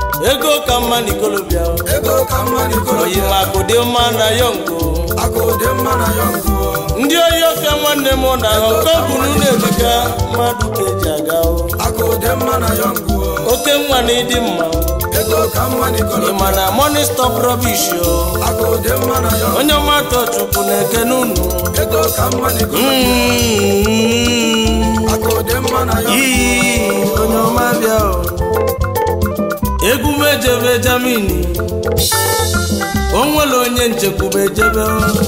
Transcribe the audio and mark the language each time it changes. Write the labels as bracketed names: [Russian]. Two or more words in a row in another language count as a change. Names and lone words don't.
[Igbo] Ego ka mma n'ikolobịa o. Ego ka mma n'ikolobịa. Oyi ma akụ dị mma na yọngụ. Akụ dị mma na yọngụ o. Ndị oyi ọfịa nwanne m na Hong Kong bụ n'ụlọ ebuka mmadụ ka eji aga o. Akụ dị mma na yọngụ o. Oke nwa na ịdị mma o. Ego ka mma n'ikolobịa. Ị ma na [English] money stop rubbish [Igbo] o. Akụ dị mma na yọngụ o. Onye ọma Tochukwu na-ekene unu. Ego ka mma n'ikolobịa. Mm. Akụ dị mma na yọngụ o. Ii, onye ọma bịa o. Egwu m ejebe Germany. O nwere onye nchekwube ejebe o.